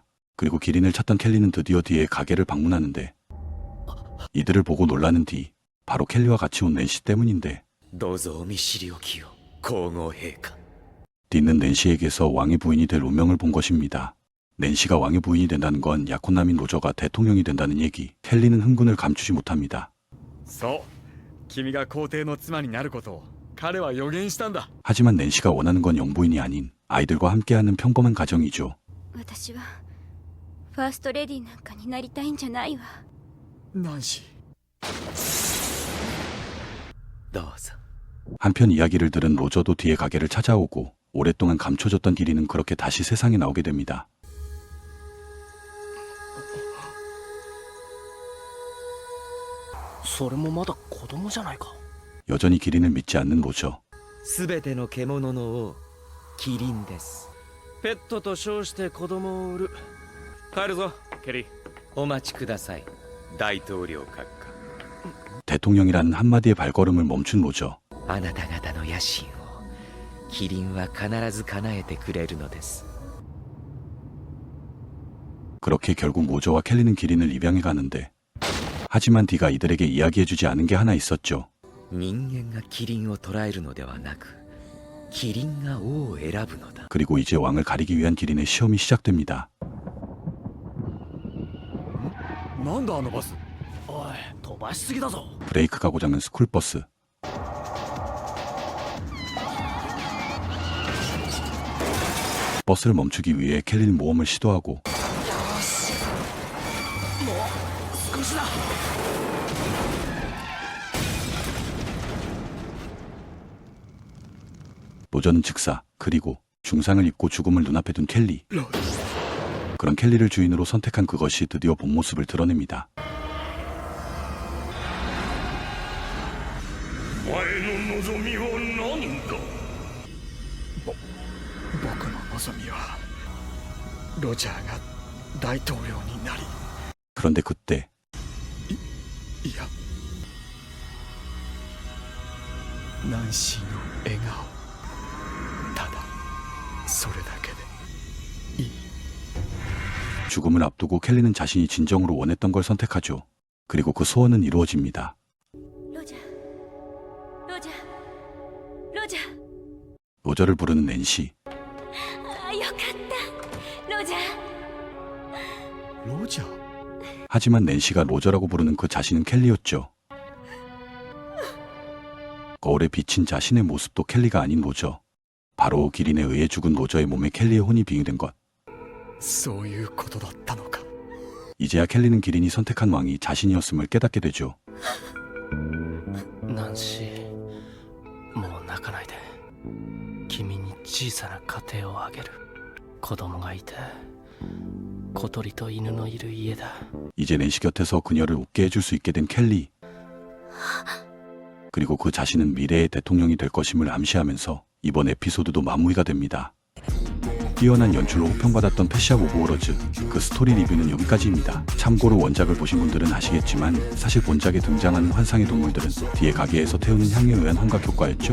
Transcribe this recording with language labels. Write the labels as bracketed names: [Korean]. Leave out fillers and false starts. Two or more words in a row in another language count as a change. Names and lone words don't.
[Korean] 그리고 기린을 찾던 켈리는 드디어 뒤에 가게를 방문하는데 이들을 보고 놀라는 뒤 바로 켈리와 같이 온 낸시 때문인데 [Japanese] どうぞお見知りおきを皇后陛下。 [Korean] 뒤는 낸시에게서 왕의 부인이 될 운명을 본 것입니다. 낸시가 왕의 부인이 된다는 건 약혼남인 로저가 대통령이 된다는 얘기. 켈리는 흥분을 감추지 못합니다. [Japanese] そう、君が皇帝の妻になることを彼は予言したんだ。 [Korean] 하지만 낸시가 원하는 건 영부인이 아닌 아이들과 함께하는 평범한 가정이죠. [Japanese] 私はファーストレディなんかになりたいんじゃないわ。ナンシー、どうぞ。 [Korean] 한편 이야기를 들은 로저도 뒤에 가게를 찾아오고 오랫동안 감춰졌던 기린은 그렇게 다시 세상에 나오게 됩니다. [Japanese] それもまだ子供じゃないか。 [Korean] 여전히 기린을 믿지 않는 로저. [Japanese] すべての獣の王、キリンです。ペットと称して子供を売る。帰るぞケリー。お待ちください、大統領閣下。 [Korean] 대통령이라는 한마디의 발걸음을 멈춘 로저. [Japanese] あなた方の野心をキリンは必ず叶えてくれるのです。 [Korean] 그렇게 결국 로저와 켈리는 기린을 입양해 가는데 하지만 디가 이들에게 이야기해주지 않은 게 하나 있었죠. [Japanese] 人間がキリンを捕らえるのではなくキリンが王を選ぶのだ [Korean] 그리고 이제 왕을 가리기 위한 기린의 시험이 시작됩니다. [Japanese] なんだあのバス。おい飛ばしすぎだぞ。 [Korean] 브레이크가 고장난 스쿨버스. 버스를 멈추기 위해 켈리는 모험을 시도하고 로저는 즉사 그리고 중상을 입고 죽음을 눈앞에 둔 켈리. 그런 켈리를 주인으로 선택한 그것이 드디어 본 모습을 드러냅니다. [Japanese] お前の望みは何だ。僕の望みはロジャーが大統領になり、 [Korean] 그런데 그때 [Japanese] いやナンシーの笑顔、ただそれだけでいい。 [Korean] 죽음을 앞두고 켈리는 자신이 진정으로 원했던 걸 선택하죠. 그리고 그 소원은 이루어집니다. [Japanese] ロジャーロジャーロジャー [Korean] 로저를 부르는 낸시. [Japanese] ああよかったロジャーロジャー。 [Korean] 하지만 낸시가 로저라고 부르는 그 자신은 켈리였죠. 거울에 비친 자신의 모습도 켈리가 아닌 로저. 바로 기린에 의해 죽은 로저의 몸에 켈리의 혼이 비유된 것. [Japanese] そういうことだったのか。 [Korean] 이제야 켈리는 기린이 선택한 왕이 자신이었음을 깨닫게 되죠. [Japanese] ナンシー、もう泣かないで。君に小さな家庭をあげる。子供がいて小鳥と犬のいる家だ。 [Korean] 이제 낸시 곁에서 그녀를 웃게 해줄 수 있게 된 켈리. 그리고 그 자신은 미래의 대통령이 될 것임을 암시하면서 이번 에피소드도 마무리가 됩니다. 뛰어난 연출로 호평받았던 패시아 오브 워러즈, 그 스토리 리뷰는 여기까지입니다. 참고로 원작을 보신 분들은 아시겠지만 사실 본작에 등장하는 환상의 동물들은 뒤에 가게에서 태우는 향에 의한 환각 효과였죠.